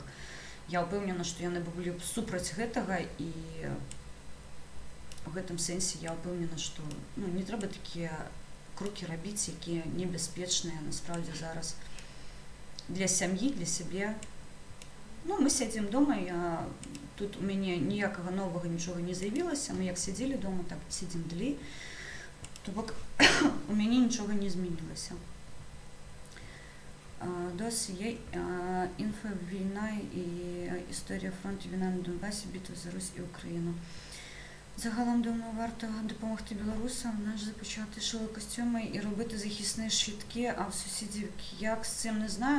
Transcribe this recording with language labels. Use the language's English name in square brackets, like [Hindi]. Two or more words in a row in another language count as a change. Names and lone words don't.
[Belarusian] Я ўпэўнена, што яны былі б супраць гэтага, і у гэтым сэнсе я ўпэўнена, што не трэба такія крокі рабіць, якія небяспечныя насправді зараз для сям'і, для сябе. Мы сядзім дома, тут у мяне ніякага новага нічога не з'явілася, мы як сядзелі дома, так сядзім далей. То бок у мяне нічога не змянілася. [Ukrainian] Досі є інфо, війна і історія фронту, війна на Донбасі, битва за Русь і Україну. Загалом, думаю, варто допомогти білорусам, започати шолокостюми і робити захисні щитки, а в сусідів як з цим, не знаю.